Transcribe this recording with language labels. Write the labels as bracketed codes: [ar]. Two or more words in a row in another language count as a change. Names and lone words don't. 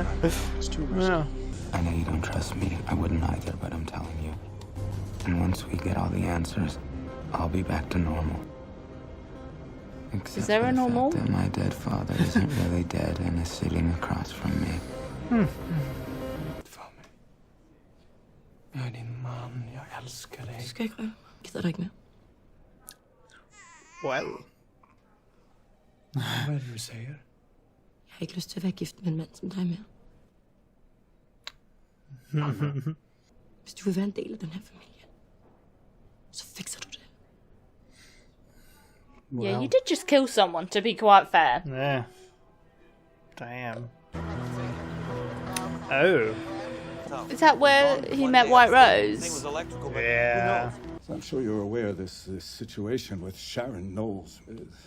[en] It's too risky. Yeah. I know you don't trust me. I wouldn't either, but I'm telling you. And once we get all the answers, I'll be back to normal. Except Is there for a the normal? fact that my dead father isn't really dead and is sitting across from me. [sv] Jag är din man, jag älskar dig. Ska jag gå? [no] Gidder deg med. [en] Well. [sv] Vad är det du säger? [da] Jeg har ikke lyst til at være gift med en mand som dig mere. Hvis du vil være en del af den her familie, så fikser du det. [en] Yeah, you did just kill someone, to be quite fair. Yeah. Damn. Oh. Is that where he met White Rose? Yeah. I'm sure you're aware this situation with Sharon Knowles is...